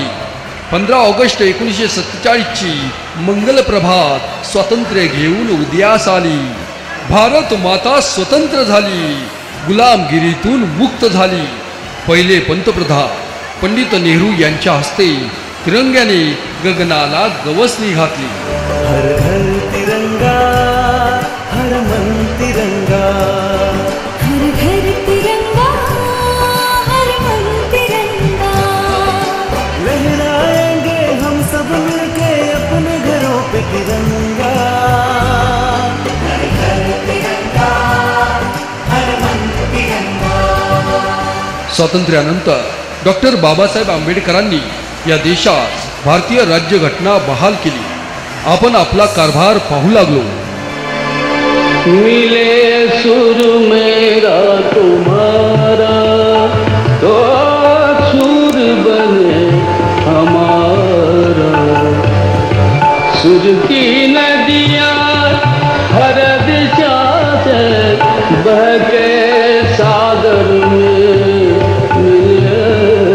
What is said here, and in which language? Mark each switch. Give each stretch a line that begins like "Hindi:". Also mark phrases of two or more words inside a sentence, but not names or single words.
Marathi: 15 ऑगस्ट 1947ची मंगल प्रभात स्वातंत्र्य घेऊन उदयास आली. भारत माता स्वतंत्र झाली, गुलामगिरीतून मुक्त झाली. पहिले पंतप्रधान पंडित नेहरू यांच्या हस्ते तिरंग्याने गगनाला गवसणी घातली.
Hindi: हर घर तिरंगा, हर मन तिरंगा, हर घर तिरंगा, हर मन तिरंगा. लहराएंगे हम सब मिलके अपने घरों पे तिरंगा. हर घर तिरंगा, हर मन तिरंगा.
Marathi: स्वातंत्र्यानंतर डॉक्टर बाबासाहेब आंबेडकरांनी या देशात भारतीय राज्यघटना बहाल केली. आपण आपला कारभार पाहू लागलो.
Hindi: मिले सुर मेरा तुम्हारा, तो सुर बने हमारा. सुर की नदियाँ हर दिशा से बहके सागर में मिले.